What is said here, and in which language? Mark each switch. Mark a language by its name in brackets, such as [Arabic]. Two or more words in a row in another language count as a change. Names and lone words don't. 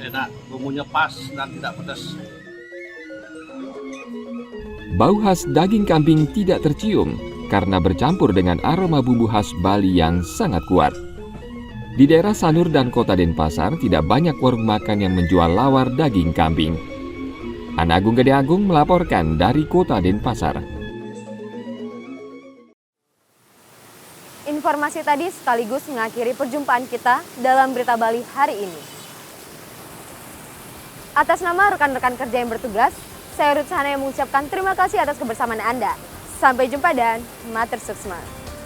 [Indonesian] Enak, bumbunya pas dan tidak pedas. Bau khas daging kambing tidak tercium karena bercampur dengan aroma bumbu khas Bali yang sangat kuat. Di daerah Sanur dan Kota Denpasar tidak banyak warung makan yang menjual lawar daging kambing. Ana Agung Gede Agung melaporkan dari Kota Denpasar. Informasi tadi sekaligus mengakhiri perjumpaan kita dalam Berita Bali hari ini. Atas nama rekan-rekan kerja yang bertugas, saya Ruth Sahana yang mengucapkan terima kasih atas kebersamaan Anda. Sampai jumpa dan [Balinese] matur suksma.